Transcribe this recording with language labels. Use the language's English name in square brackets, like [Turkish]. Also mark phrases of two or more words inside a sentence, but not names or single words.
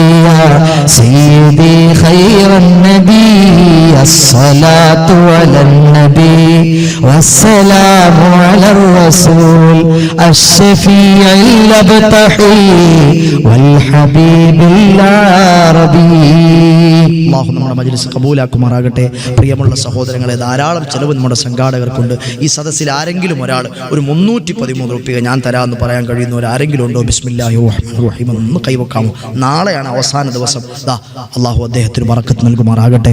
[Arabic] يا سيدي خير النبي. الصلاة على النبي والسلام على الرسول الشفيع الأبطحي والحبيب العربي. [Malayalam] അല്ലാഹു നമ്മുടെ മജ്ലിസ് ഖബൂലാക്കുമാറാകട്ടെ. പ്രിയമുള്ള സഹോദരങ്ങളെ, ധാരാളം ചെലവ് നമ്മുടെ സംഘാടകർക്കുണ്ട്. ഈ സദസ്സിൽ ആരെങ്കിലും ഒരാൾ ഒരു 313 റുപ്യ ഞാൻ തരാമെന്ന് പറയാൻ കഴിയുന്നവർ ആരെങ്കിലും ഉണ്ടോ? [Arabic] بسم الله الرحمن الرحيم [Malayalam] ഒന്ന് കൈവക്കാമോ? നാളെയാണ് അവസാന ദിവസം. അല്ലാഹു അദ്ദേഹത്തിന് ബറക്കത്ത് നൽകുമാറാകട്ടെ.